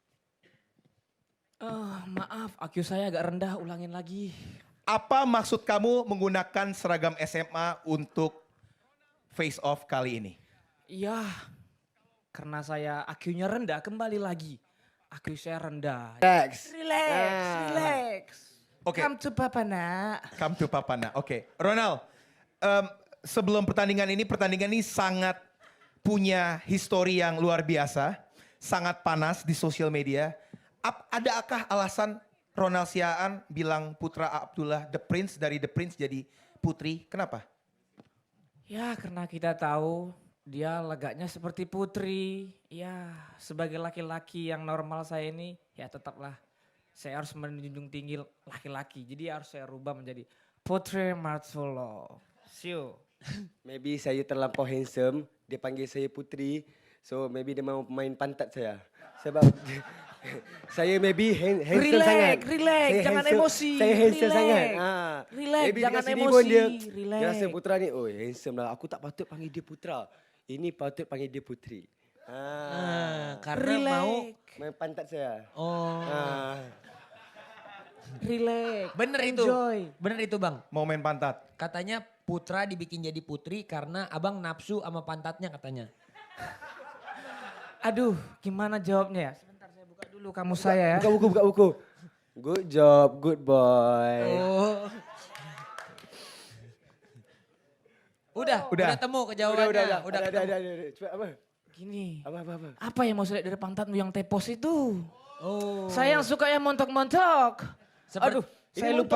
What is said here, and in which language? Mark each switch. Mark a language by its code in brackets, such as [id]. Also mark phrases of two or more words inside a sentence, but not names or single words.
[id] Maaf, IQ saya agak rendah, ulangin lagi. Apa maksud kamu menggunakan seragam SMA untuk [en] face off [id] kali ini? Iya, karena saya IQ-nya rendah, kembali lagi. IQ saya rendah. Relax. Relax. Oke. [en] Come to papa nak. Come to Papana. Oke, Ronald. [id] Sebelum pertandingan ini sangat punya histori yang luar biasa, sangat panas di sosial media. Adakah alasan Ronald Siaan bilang Putra Abdullah The Prince dari The Prince jadi Putri? Kenapa? Ya, karena kita tahu dia lagaknya seperti putri. Ya, sebagai laki-laki yang normal saya ini, ya tetaplah saya harus menjunjung tinggi laki-laki. Jadi harus saya rubah menjadi Putri Martulo. Siu. [ms] Maybe saya terlampau handsome, dia panggil saya putri. So maybe dia mau main pantat saya. Sebab saya maybe handsome Relax, sangat. relax, Saya jangan handsome- emosi. Saya handsome Relax. sangat. Relax, Maybe jangan dekat sini emosi. pun dia Relax. rasa putra ni, oh handsome lah. Aku tak patut panggil dia putra. Ini patut panggil dia putri. [id] Karena Relax. mau Main pantat saya. oh Relax. bener itu. Enjoy. Bener itu Bang. Mau main pantat? Katanya putra dibikin jadi putri karena Abang nafsu sama pantatnya katanya. Aduh, gimana jawabnya ya? Sebentar saya buka dulu kamu saya ya. Buka buku. [en] Good job, good boy. [id] Oh. Udah temu kejawabannya. Udah ketemu. Ada. Cepat apa? Gini. Apa? Apa yang mau saya lihat dari pantatmu yang tepos itu? Oh. Saya yang suka yang montok-montok. Aduh, Ini saya lupa